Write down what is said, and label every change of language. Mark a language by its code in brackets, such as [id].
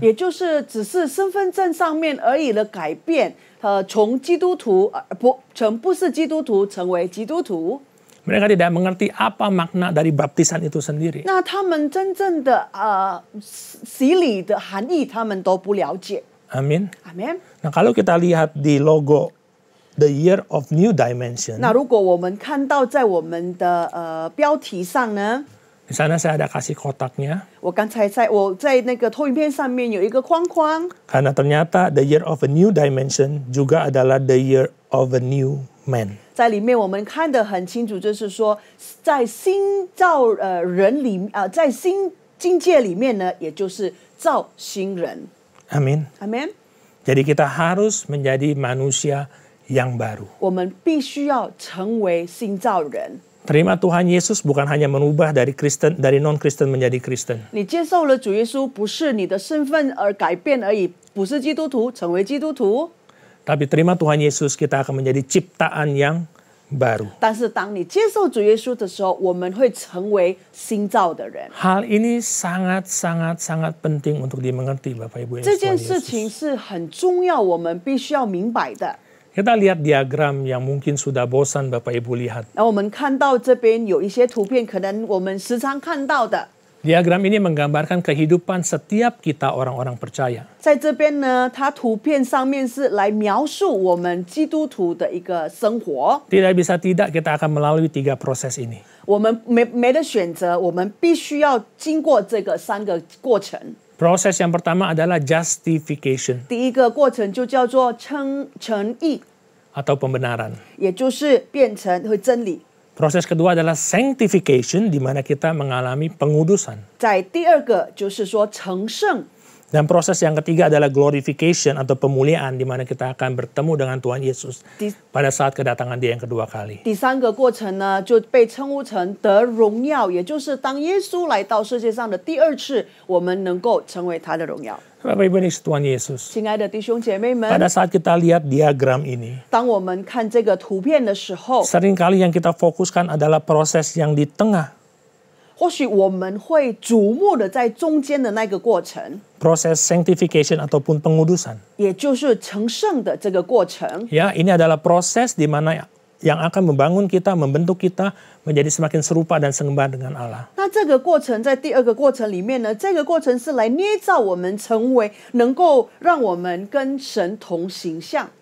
[zh] 也就是只是身份证上面而已的改变，从基督徒不是基督徒成为基督徒。 [id] Mereka tidak mengerti apa makna dari baptisan itu sendiri. [zh] 那他们真正的洗礼的含义，他们都不了解。 [id] Amin. [zh] 阿门。 [id] Nah, kalau kita lihat di logo The Year of New Dimension, [zh] 那如果我们看到在我们的标题上呢， [id] di sana saya ada kasih kotaknya. [zh] 我刚才我在那个投影片上面有一个框框， [id] Karena ternyata The Year of a New Dimension juga adalah The Year of a New Man. [zh] 在里面我们看得很清楚，就是说在新造人里在新境界里面呢，也就是造新人。 [id] Amin. [zh] 阿门。 [id] Jadi kita harus menjadi manusia yang baru. [zh] 我们必须要成为新造人。 [id] Terima Tuhan Yesus bukan hanya merubah dari non-Kristen menjadi Kristen. [zh] 你接受了主耶稣，不是你的身份而改变而已，不是基督徒成为基督徒。 [id] Tapi terima Tuhan Yesus, kita akan menjadi ciptaan yang baru. [zh] 但是当你接受主耶稣的时候，我们会成为新造的人。 [id] Hal ini sangat penting untuk dimengerti, Bapak Ibu yang [zh] 这 [id] dikasihi [zh] 件 [id] Tuhan [zh] 事情 [id] Yesus. [zh] 是很重要，我们必须要明白的。 [id] Kita lihat diagram yang mungkin sudah bosan Bapak Ibu lihat. [zh] 然后我们看到这边有一些图片，可能我们时常看到的。 [id] Diagram ini menggambarkan kehidupan setiap kita orang-orang percaya. [zh] 在这边呢，它图片上面是来描述我们基督徒的一个生活。 [id] Tidak bisa tidak kita akan melalui 3 proses ini. [zh] 我们没得选择，我们必须要经过这个3个过程。 [id] Proses yang pertama adalah justification [zh] 第一个过程就叫做称义， [id] atau pembenaran. [zh] 也就是变成会真理。 [id] Proses kedua adalah sanctification, di mana kita mengalami pengudusan. [zh] 在第二个就是说成圣， [id] Dan proses yang ketiga adalah glorification atau pemuliaan, di mana kita akan bertemu dengan Tuhan Yesus pada saat kedatangan Dia yang kedua kali. [zh] 第三个过程呢就被称呼成得荣耀，也就是当耶稣来到世界上的第二次，我们能够成为他的荣耀。 [id] Bapak Ibu ini Tuhan Yesus. [zh] 亲爱的弟兄姐妹们， [id] Pada saat kita lihat diagram ini, [zh] 当我们看这个图片的时候， [id] seringkali yang kita fokuskan adalah proses yang di tengah. [zh] 或许我们会瞩目的在中间的那个过程， [id] Proses sanctification ataupun pengudusan. [zh] 也就是成圣的这个过程。 [id] Ya, ini adalah proses di mana yang akan membangun kita, membentuk kita menjadi semakin serupa dan sembah dengan Allah. [zh] 那这个过程在第二个过程里面呢，这个过程是来捏造我们成为能够让我们跟神同形象。